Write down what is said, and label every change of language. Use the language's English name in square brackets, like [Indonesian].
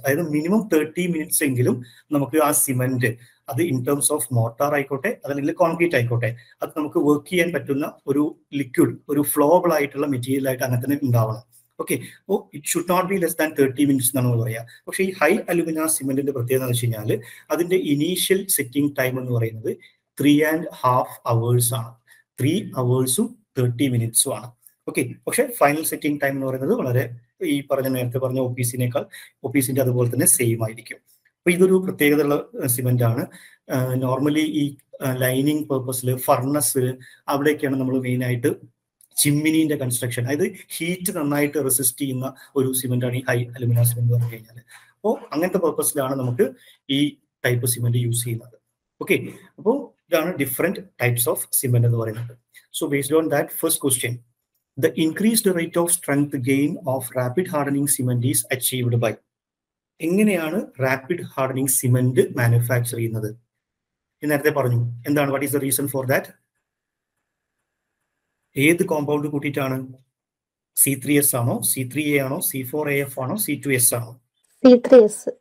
[Malayalam] അതായത് minimum 30 minutes എങ്കിലും നമുക്ക് ആ സിമെന്റ്, അത് ഇൻ ടേംസ് ഓഫ് മോർട്ടാർ ആയിക്കോട്ടെ അതല്ലെങ്കിൽ കോൺക്രീറ്റ് ആയിക്കോട്ടെ, അത് നമുക്ക് വർക്ക് ചെയ്യാൻ പറ്റുന്ന ഒരു ലിക്വിഡ്, ഒരു ഫ്ലോബിൾ ആയിട്ടുള്ള മെറ്റീരിയൽ ആയിട്ട് അങ്ങനെ തന്നെ ഉണ്ടാവണം. ഓക്കെ, അപ്പോൾ [English] it should not be less than 30 minutes [Malayalam] എന്നാണ് നമ്മൾ പറയുക. പക്ഷേ ഈ ഹൈ അലുമിന സിമെന്റിന്റെ പ്രത്യേകത എന്ന് വെച്ച് കഴിഞ്ഞാൽ അതിന്റെ ഇനീഷ്യൽ സെറ്റിംഗ് ടൈം എന്ന് പറയുന്നത് 3.5 hours ആണ്. [English] 3 hours 30 minutes ആണ്. [Malayalam] ഓക്കെ, പക്ഷേ ഫൈനൽ സെറ്റിംഗ് ടൈം എന്ന് പറയുന്നത് വളരെ ഈ നേരത്തെ പറഞ്ഞ ഒപ്പീസിന്റെ അതുപോലെ തന്നെ സെയിം ആയിരിക്കും. അപ്പൊ ഇതൊരു പ്രത്യേകതയുള്ള സിമെന്റ് ആണ്. നോർമലി ഈ ലൈനിങ് പർപ്പസിൽ, ഫർണസ്, അവിടെയൊക്കെയാണ് നമ്മൾ മെയിൻ ആയിട്ട് ചിമ്മിനിന്റെ കൺസ്ട്രക്ഷൻ, അതായത് ഹീറ്റ് നന്നായിട്ട് റെസിസ്റ്റ് ചെയ്യുന്ന ഒരു സിമെന്റ് ആണ് ഈ ഹൈ അലുമിന സിമെന്റ് എന്ന് പറഞ്ഞു കഴിഞ്ഞാൽ. അപ്പോൾ അങ്ങനത്തെ പർപ്പസിലാണ് നമുക്ക് ഈ ടൈപ്പ് സിമെന്റ് യൂസ് ചെയ്യുന്നത്. ഓക്കെ, അപ്പോൾ ഇതാണ് ഡിഫറെന്റ് ടൈപ്സ് ഓഫ് സിമെന്റ് എന്ന് പറയുന്നത്. [English] So based on that, first question, the increased rate of strength gain of rapid hardening cement is achieved by. [Malayalam] എങ്ങനെയാണ് റാപ്പിഡ് ഹാർഡനിങ് സിമെന്റ് മാനുഫാക്ചർ ചെയ്യുന്നത്? നേരത്തെ പറഞ്ഞു. [English] എന്താണ്, what is the reason for that? [Malayalam] ഏത് compound കൂട്ടിയിട്ടാണ്? C3S ആണോ, C3A ആണോ, C4AF ആണോ, C2S ആണോ? C3S.